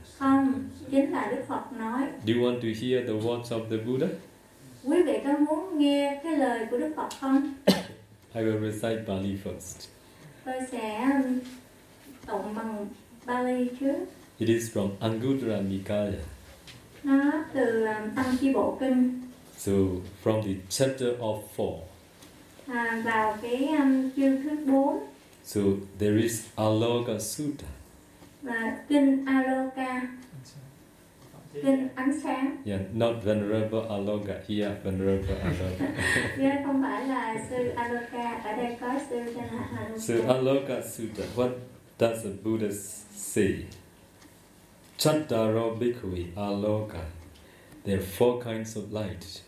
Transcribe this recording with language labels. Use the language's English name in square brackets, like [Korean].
[Vietnamese] Không, chính là Đức Phật nói. [English] Do you want to hear the words of the Buddha? [Vietnamese] Quý vị có muốn nghe cái lời của Đức Phật không? [English] I will recite Bali first. [Vietnamese] Tôi sẽ tụng bằng Bali trước. [English] It is from Anguttara Nikaya. [Vietnamese] Nó từ Tăng Chi Bộ Kinh. [English] So, from the chapter of 4. [Vietnamese] À, vào cái chương thứ 4. [English] So, there is Aloka Sutta. [Vietnamese] Và Kinh Aloka. Kinh ánh sáng. [English] Yeah, not Venerable Aloka. Here, Venerable Aloka. [Vietnamese] Yeah, không phải là Sư Aloka. Ở đây có Sư tên là Aloka. Sư Aloka Sutta. [English] What does the Buddha say? [Pali] Chattaro Bhikkhuvi Aloka. [English] There are four kinds of light.